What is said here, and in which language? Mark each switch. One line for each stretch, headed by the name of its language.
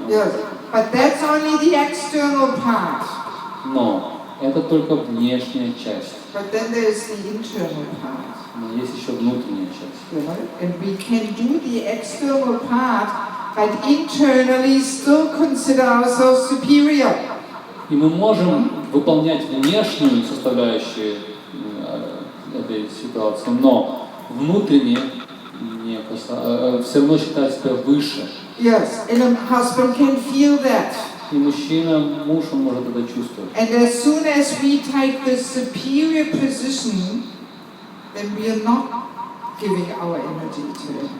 English: Yes, but that's only the external part.
Russian: Но это только внешняя часть.
English: But then there's the internal part.
Russian: Но есть еще внутренняя часть.
English: You know? And we can do the external part, but internally still consider ourselves superior.
Russian: И мы можем выполнять внешнюю составляющую этой ситуации, но внутренне все равно считать себя выше.
English: Yes, and a husband can feel that.
Russian: И мужчина, муж, он может это чувствовать.
English: And as soon as we take the superior position, then we are not giving our energy to him.